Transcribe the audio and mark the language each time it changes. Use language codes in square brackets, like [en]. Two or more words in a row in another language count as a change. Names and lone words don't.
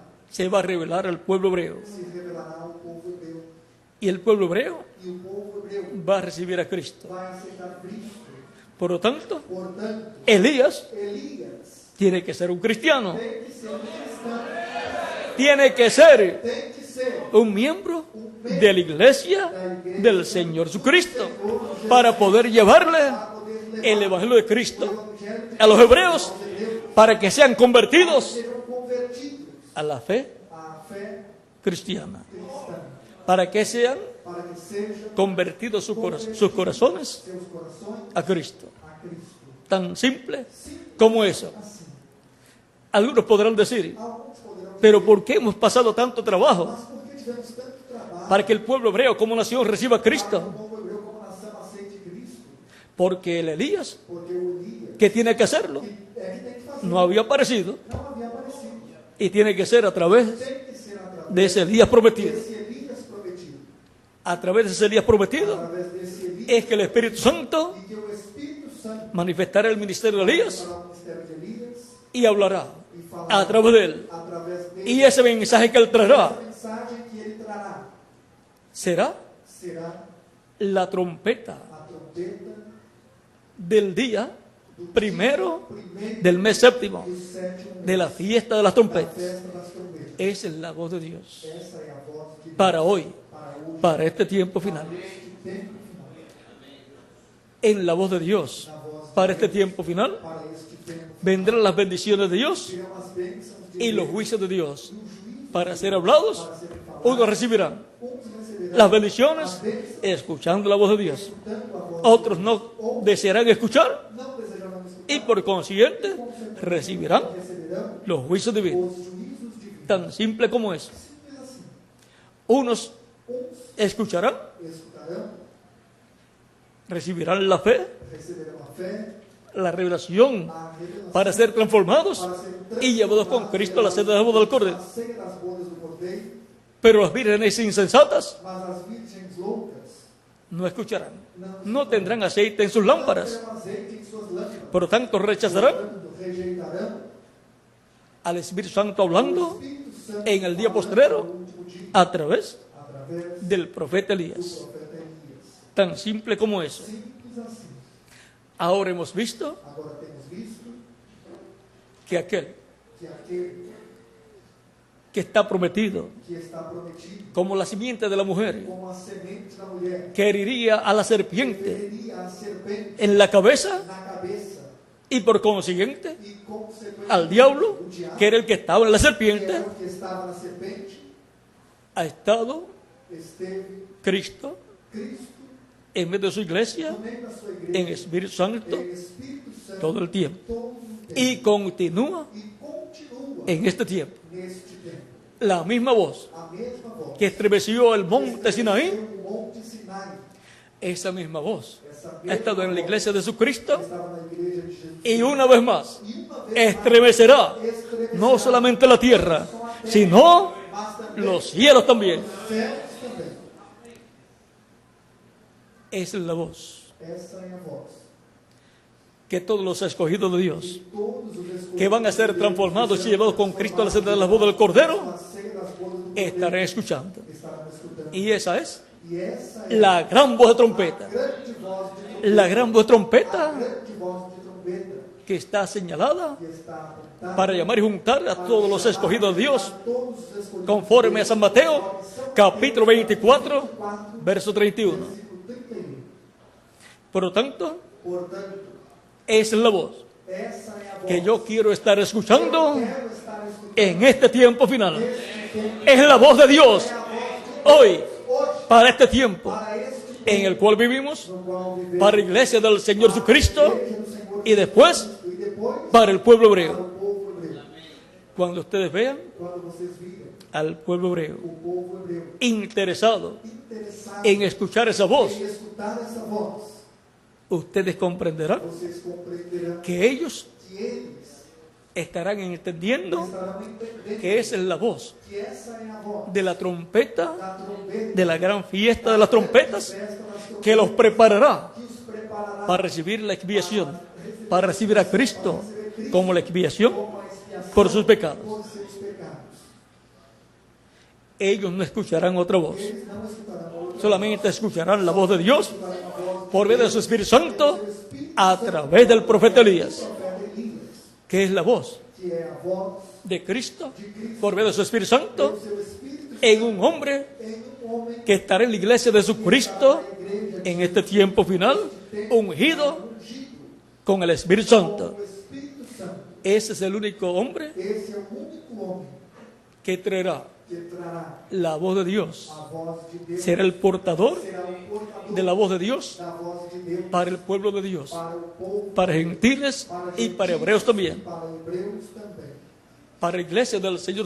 [es] se va a revelar al pueblo hebreo. [pt] se revelará ao povo hebreu. [es] Y el pueblo hebreo [pt] E o povo hebreu [es] va a recibir a Cristo. [pt] vai aceitar Cristo. [es] Por lo tanto, [pt] Portanto, [es] Elías [pt] Elias [es] tiene que ser un cristiano. [pt] tem que ser um cristão, [es] Tiene que ser [pt] tem que ser [es] un miembro de la iglesia del Señor Jesucristo para poder llevarle [pt] para poder levar [es] el Evangelio de [pt] o Cristo evangelho [es] a los hebreos [pt] aos hebreus, [es] para que sean convertidos [pt] sejam convertidos [es] a la fe [pt] à fé [es] cristiana, [pt] cristã, [es] para que sean [pt] para que sejam [es] convertidos sus corazones [pt] seus corações [es] a Cristo. [pt] a Cristo. [es] Tan simple como eso. [pt] Assim, [es] Algunos podrán decir, [pt] alguns poderão dizer, [es] pero ¿por qué hemos pasado tanto trabajo [pt] mas por que tivemos tanto trabalho [es] para que el pueblo hebreo como nación reciba a [pt] para que o [es] Cristo? [pt] povo hebreu como nação aceite Cristo? [es] Porque el Elías, [pt] Porque o Elias, [es] que tiene que hacerlo, [pt] que tem que fazer, [es] no había aparecido [pt] não havia aparecido. [es] y tiene que ser a través [pt] Tem que ser através [es] de ese Elías prometido. [pt] desse Elias prometido. [es] A través de ese Elías prometido [pt] Através desse Elias [es] es que el Espíritu Santo [pt] e que o Espírito Santo [es] manifestará el ministerio de Elías [pt] para o ministério de Elias [es] y hablará [pt] e falará [es] a través de él. [pt] através dele. [es] Y ese mensaje que él traerá [pt] Essa mensagem que ele trará [es] será [pt] será [es] la trompeta [pt] a trompeta [es] del día primero [pt] primeiro [es] del mes séptimo [pt] do sétimo [es] de la [pt] mês, [es] fiesta de las [pt] da [es] trompetas. [pt] festa das trompetas. [es] Esa es la voz de Dios [pt] Essa é a voz de Deus [es] para hoy, [pt] para hoje, [es] para este tiempo final. [pt] este tempo final. [es] En la voz de Dios [pt] Na voz de [es] para este [pt] Deus, [es] tiempo final [pt] para este tempo [es] vendrán las bendiciones de Dios [pt] virão as bênçãos de [es] y los [pt] Deus [es] juicios de Dios [pt] e os juízos [es] para ser hablados. [pt] para serem falados. [es] Unos recibirán [pt] Uns receberão [es] las bendiciones [pt] as bênçãos [es] escuchando la voz de Dios. [pt] escutando a voz [es] Otros [pt] de [es] no [pt] Deus. [es] desearán escuchar [pt] Não desejarão escutar [es] y por consiguiente recibirán [pt] receberão [es] los juicios divinos. [pt] os juízos divinos. [es] Tan simple como eso. [pt] Simples assim. [es] Unos [pt] Uns [es] escucharán, [pt] escutarão, [es] recibirán la fe, [pt] receberão a fé, [es] la revelación [pt] a revelação [es] para ser transformados [pt] para serem [es] y llevados con Cristo a la sede de la boda del Cordero. [pt] a ceia das bodas do Cordeiro, [es] Pero las vírgenes insensatas [pt] mas as virgens loucas [es] no escucharán, no tendrán aceite en sus lámparas, [pt] terão azeite em suas lâmpadas, [es] por lo tanto rechazarán [pt] portanto, rejeitarão [es] al Espíritu Santo hablando [pt] o Espírito Santo [es] en el día [pt] falando [es] postrero [pt] no último dia, [es] a través [pt] através [es] del profeta [pt] do [es] Elías. [pt] profeta Elias. [es] Tan simple como eso. [pt] Simples assim. [es] Ahora hemos visto [pt] Agora temos visto [es] que aquel [pt] que aquele [es] que está prometido [pt] que está prometido [es] como la simiente de la mujer [pt] como a semente da mulher [es] que heriría a la serpiente [pt] feriria a serpente [es] en la cabeza [pt] na cabeça [es] y por consiguiente [pt] e consequentemente [es] al diablo, [pt] o diabo, [es] que era el que estaba en la [pt] que [es] serpiente, [pt] era o que estava na serpente, [es] ha estado [pt] esteve [es] Cristo [pt] Cristo [es] en medio de su iglesia [pt] no meio da sua [es] en [pt] igreja [es] Espíritu Santo [pt] em Espírito Santo [es] todo el tiempo [pt] todo o tempo [es] y continúa [pt] e continua [es] en este tiempo. [pt] neste tempo. [es] La misma voz [pt] A mesma voz [es] que estremeció el monte Sinaí, [pt] o monte Sinai, [es] esa misma voz [pt] essa [es] ha [pt] mesma [es] estado en la [pt] voz [es] iglesia de Jesucristo [pt] estava na igreja de Jesus. [es] y una vez más [pt] E uma vez [es] estremecerá [pt] mais, estremecerá [es] no solamente la tierra, sino [pt] mas também [es] los cielos también. [pt] os céus também. [es] Esa es la voz [pt] Essa é a voz. [es] que todos los escogidos de Dios, [pt] Todos os escolhidos [es] que van a ser [pt] de Deus, [es] transformados y [pt] serão [es] llevados con Cristo a la sede de las [pt] transformados [es] bodas del Cordero, [pt] na ceia das bodas do Cordeiro, [es] estarán escuchando. [pt] estarão escutando. [es] Y esa es [pt] E essa é [es] la gran voz de [pt] a [es] trompeta. [pt] grande voz de trombeta. [es] La gran voz de [pt] A [es] trompeta [pt] grande voz de trombeta [es] que está señalada [pt] que está apontada [es] para llamar y juntar a todos los escogidos de Dios, [pt] a todos os escolhidos [es] conforme a San Mateo, [pt] de São [es] capítulo 24, [pt] 4, [es] verso 31. [pt] versículo 31. [es] Por lo tanto, [pt] Portanto, [es] esa es la voz [pt] essa é a voz [es] que yo quiero estar escuchando [pt] quero estar escutando. [es] en este tiempo final. Es la voz de Dios hoy, [pt] Hoje, [es] para este tiempo [pt] para este [es] en el cual vivimos, [pt] no qual vivemos, [es] para la iglesia del Señor Jesucristo [pt] igreja do Senhor [es] y después [pt] Jesus, e depois [es] para el pueblo [pt] para [es] hebreo. [pt] o povo hebreu. [es] Cuando ustedes vean [pt] quando vocês virem [es] al pueblo hebreo [pt] o povo hebreu [es] interesado [pt] interessado [es] en escuchar esa voz, [pt] em escutar essa voz, [es] ustedes comprenderán [pt] vocês compreenderão [es] que ellos [pt] que eles [es] estarán entendiendo [pt] estarão entendendo [es] que esa es la voz [pt] que essa é a voz [es] de la trompeta, [pt] da trombeta, [es] de la gran fiesta de las trompetas, [pt] festa das trombetas, [es] que los preparará [pt] que os preparará [es] para recibir la expiación, para recibir a Cristo como la expiación [pt] como a expiação [es] por sus pecados. [pt] por seus pecados. [es] Ellos no escucharán otra voz, [pt] Eles não escutarão outra [es] solamente escucharán la voz de Dios [pt] voz, a voz [es] por medio de su Espíritu Santo a través del profeta Elías, [pt] do profeta Elias, [es] que es la voz [pt] que é a voz [es] de Cristo por medio de su Espíritu Santo [pt] do seu Espírito [es] en un hombre [pt] em homem [es] que estará en la iglesia de Jesucristo en este tiempo final, ungido con el Espíritu Santo. [pt] o Espírito Santo. [es] Ese es el único hombre [pt] Esse é o único homem [es] que traerá [pt] que trará [es] la voz de Dios, [pt] a voz de Deus, [es] será el portador [pt] será o portador [es] de la voz de Dios [pt] da voz de Deus [es] para el pueblo de Dios, [pt] para o povo, [es] para gentiles y para hebreos también, [pt] para hebreus também, [es] para la iglesia del Señor